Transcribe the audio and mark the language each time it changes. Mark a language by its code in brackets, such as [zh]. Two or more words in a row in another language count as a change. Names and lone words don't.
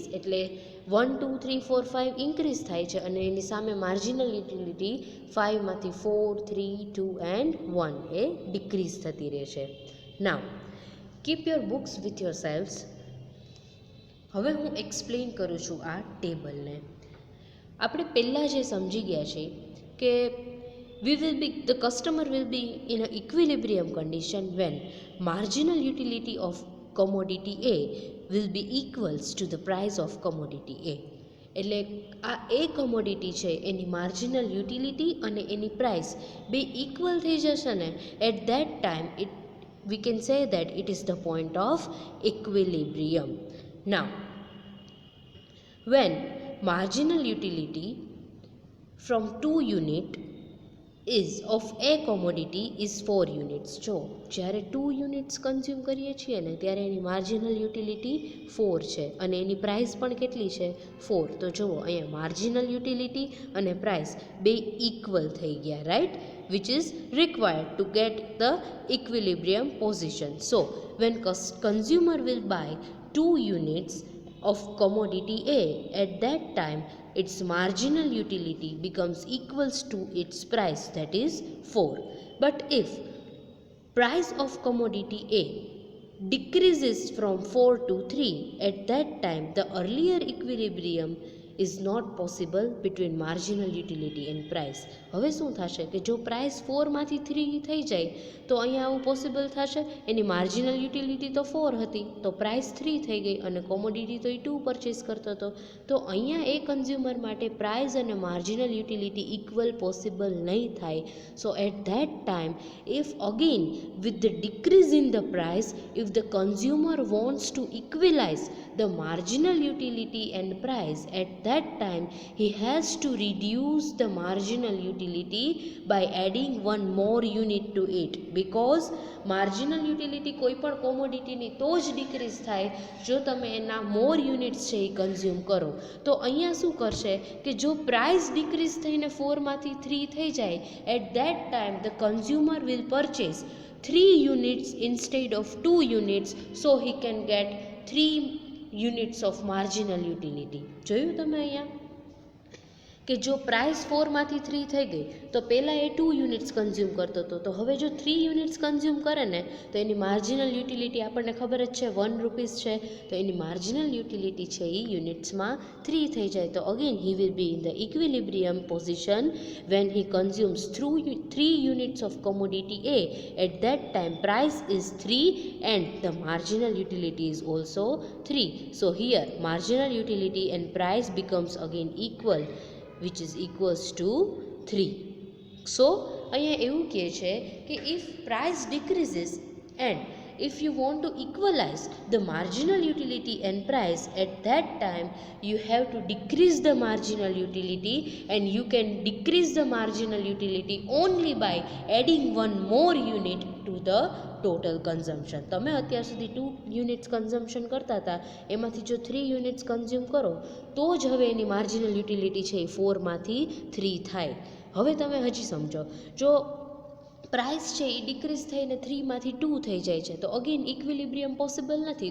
[gu] એટલે 1, 2, 3, 4, 5 ઇન્ક્રીઝ થાય છે અને એની સામે [en] marginal utility [gu] 5માંથી 4, 3, 2 and 1 એ ડિક્રીઝ થતી રહે છે. [en] now keep your books with your selves. [gu] હવે હું એક્સપ્લેન કરું છું આ ટેબલને. આપણે પહેલાં જે સમજી ગયા છે કે [en] the customer will be in an equilibrium condition when marginal utility of commodity A will be equals to the price of commodity A. [gu] એટલે આ એ કોમોડિટી છે એની [en] marginal utility [gu] અને એની પ્રાઇસ બે ઇક્વલ થઈ જશે ને, [en] at that time we can say that it is the point of equilibrium. Now, when marginal utility from 2 unit is of a commodity is 4 units. [gu] જો જ્યારે 2 યુનિટ્સ કન્ઝ્યુમ કરીએ છીએ ને ત્યારે એની [en] marginal utility [gu] 4 છે અને એની પ્રાઇસ પણ કેટલી છે? 4. તો જુઓ અહીંયા [en] marginal utility [gu] અને પ્રાઇસ બે ઇક્વલ થઈ ગયા, રાઈટ, [en] which is required to get the equilibrium position. So when consumer will buy 2 units of commodity A, at that time its marginal utility becomes equals to its price, that is 4. But if price of commodity A decreases from 4 to 3, at that time the earlier equilibrium is not possible between marginal utility and price. [gu] હવે શું થશે કે જો પ્રાઇસ 4માંથી 3 થઈ જાય તો અહીંયા આવું પોસિબલ થશે? એની [en] marginal utility [gu] તો 4 હતી, તો પ્રાઇસ 3 થઈ ગઈ અને કોમોડિટી તો એ 2 પરચેસ કરતો હતો. તો અહીંયા એ કન્ઝ્યુમર માટે પ્રાઇસ અને [en] marginal utility [gu] ઇક્વલ પોસિબલ નહીં થાય. [en] so at that time if again with the decrease in the price, if the consumer wants to equalize the marginal utility and price, at that time he has to reduce the marginal utility by adding one more unit to it, because marginal utility [gu] કોઈ પણ કોમોડિટીની તો જ ડિક્રીઝ થાય જો તમે એના મોર યુનિટ્સ છે એ કન્ઝ્યુમ કરો. તો અહીંયા શું કરશે કે જો પ્રાઇસ ડિક્રીઝ થઈને 4માંથી 3 થઈ જાય, [en] at that time the consumer will purchase 3 units instead of 2 units, so he can get 3 units of marginal utility. [gu] જોયું તમે અહીંયા કે જો પ્રાઇસ 4માંથી 3 થઈ ગઈ તો પહેલાં એ 2 યુનિટ્સ કન્ઝ્યુમ કરતો હતો, તો હવે જો 3 યુનિટ્સ કન્ઝ્યુમ કરે ને તો એની [en] marginal utility [gu] આપણને ખબર જ છે 1 રૂપીસ છે, તો એની [en] marginal utility [gu] છે એ યુનિટ્સમાં 3 થઈ જાય. [en] તો again he will be in the equilibrium position when he consumes 3 units of commodity A. At that time price is 3 and the marginal utility is also 3. So here marginal utility and price becomes again equal, which is equals to 3. So [gu] અહીંયા એવું કહે છે કે [en] if price decreases and if you want to equalize the marginal utility and price, at that time you have to decrease the marginal utility, and you can decrease the marginal utility only by adding one more unit to the total consumption. [gu] તમે અત્યાર સુધી 2 યુનિટ્સ કન્ઝમ્પશન કરતા હતા, એમાંથી જો 3 યુનિટ્સ કન્ઝ્યુમ કરો તો જ હવે એની [en] marginal utility [gu] છે એ 4માંથી 3 થાય. હવે તમે હજી સમજો, જો પ્રાઇસ છે એ ડિક્રીઝ થઈને 3માંથી 2 થઈ જાય છે તો અગેન ઇક્વિલિબ્રિયમ પોસિબલ નથી.